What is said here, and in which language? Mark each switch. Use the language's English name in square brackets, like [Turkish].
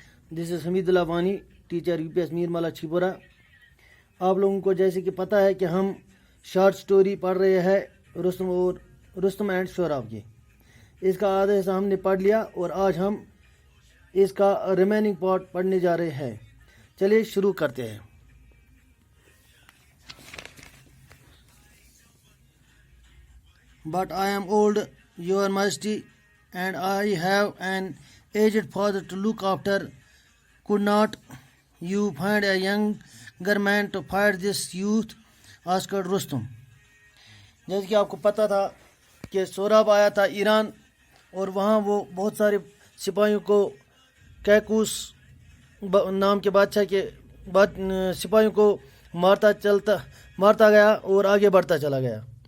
[English] This is Hamidullah Wani, teacher UPS Mirmala Chhipora. [Hindi] आप लोगों को जैसे कि पता है कि हम शॉर्ट स्टोरी पढ़ रहे हैं रुस्तम एंड शोराब की। इसका आधा हिस्सा हमने पढ़ लिया और आज हम इसका रिमेनिंग पार्ट पढ़ने जा रहे हैं। चलिए शुरू करते हैं। [English] But I am old, your majesty, and I have an aged father to look after. Could not you find a younger man to fight this youth? asked Rustam. [Hindi] जैसे कि आपको पता था कि सोराब आया था ईरान और वहाँ वो बहुत सारे सिपाहियों को कैकूस नाम के बादशाह के सिपाहियों को मारता गया और आगे बढ़ता चला गया।